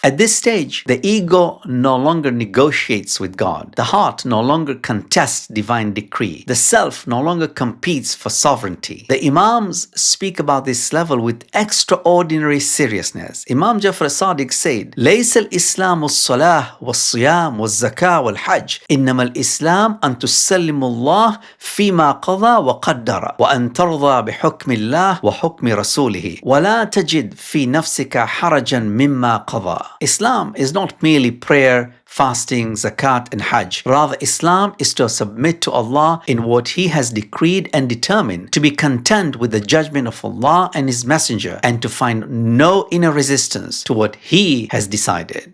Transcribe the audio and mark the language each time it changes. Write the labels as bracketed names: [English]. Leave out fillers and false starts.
[English] At this stage, the ego no longer negotiates with God. The heart no longer contests divine decree. The self no longer competes for sovereignty. The Imams speak about this level with extraordinary seriousness. Imam Jafar Sadiq said, [Arabic] لَيْسَ الْإِسْلَامُ الصَّلَاةُ وَالصِّيَامُ الصيام والزكاة والحج إنما الإسلام أن تسلم الله فيما قضى وقدر وأن ترضى بحكم الله وحكم رسوله ولا تجد في نفسك حرجا مما قضى. [English] Islam is not merely prayer, fasting, zakat and hajj. Rather, Islam is to submit to Allah in what He has decreed and determined, to be content with the judgment of Allah and His Messenger, and to find no inner resistance to what He has decided.